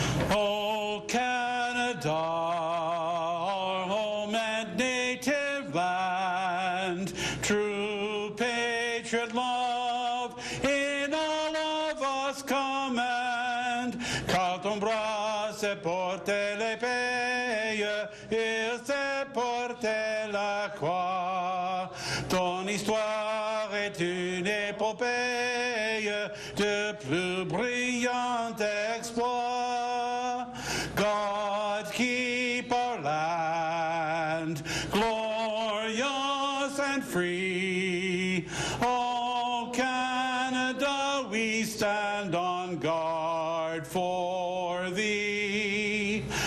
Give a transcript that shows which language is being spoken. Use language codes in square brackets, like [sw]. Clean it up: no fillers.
[en] Oh, Canada, our home and native land, true patriot love in all of us command. [fr] Car ton bras c'est porter l'épée, il sait porter la croix. Ton histoire est une épopée de plus brillant exploit. [en] God keep our land glorious and free. Oh, Canada, we stand on guard for thee.